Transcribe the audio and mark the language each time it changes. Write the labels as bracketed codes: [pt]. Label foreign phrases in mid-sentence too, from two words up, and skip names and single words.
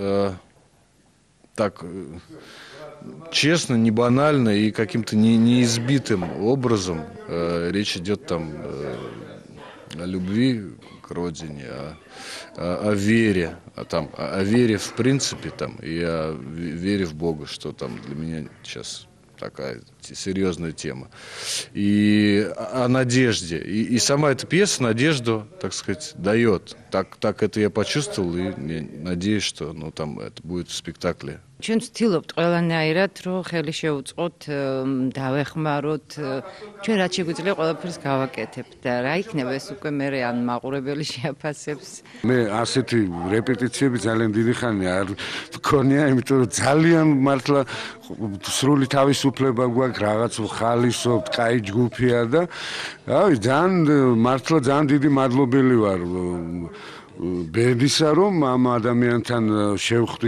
[ru] так честно, не банально и каким-то неизбитым образом речь идет там о любви к родине, о вере, о вере в принципе там, и о вере в Бога, что там для меня сейчас такая серьезная тема. И о надежде. И сама эта пьеса надежду, так сказать, дает. Так это я почувствовал, и я надеюсь, что там это будет в спектакле. [ka] ჩვენ ვცდილობთ ყველანაირად რომ ხელი შევუწყოთ, დავეხმაროთ, ჩვენ რაც შეგვიძლია ყველაფერს გავაკეთებთ და რა იქნება ეს უკვე მე ან მაყურებელი შეაფასებს. მე ასეთი რეპეტიციები ძალიან დიდი ხანი არ მქონია, იმიტომ რომ ძალიან მართლა სრული თავისუფლება გვაქვს, რაღაც ხალისობთ, კაი ჯგუფია და რავი, მართლა ძალიან დიდი მადლობელი ვარ ბენდისა, რომ ამ ადამიანთან შევხვდი.